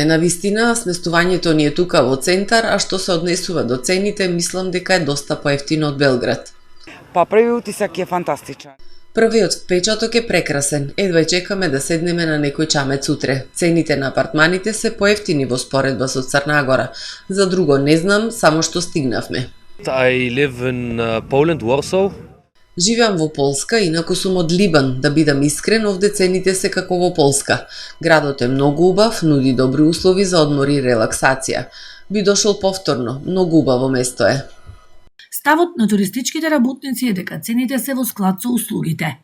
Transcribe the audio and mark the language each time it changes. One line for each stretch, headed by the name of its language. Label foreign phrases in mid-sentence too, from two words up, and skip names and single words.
Macedonian: Навистина, сместувањето ни е тука во центар, а што се однесува до цените, мислам дека е доста поевтино од Белград.
Serbian: Па први утисак е фантастичен.
Macedonian: Првиот впечаток е прекрасен. Едва чекаме да седнеме на некој чамец утре. Цените на апартманите се поевтини во споредба со Црна Гора. За друго не знам, само што стигнавме.
English: I live in Poland, Warsaw.
Macedonian: Живеам во Полска, инаку сум од Либан. Да бидам искрен, овде цените се како во Полска. Градот е многу убав, нуди добри услови за одмор и релаксација. Би дошол повторно, многу убаво место е. Ставот на туристичките работници е дека цените се во склад со услугите.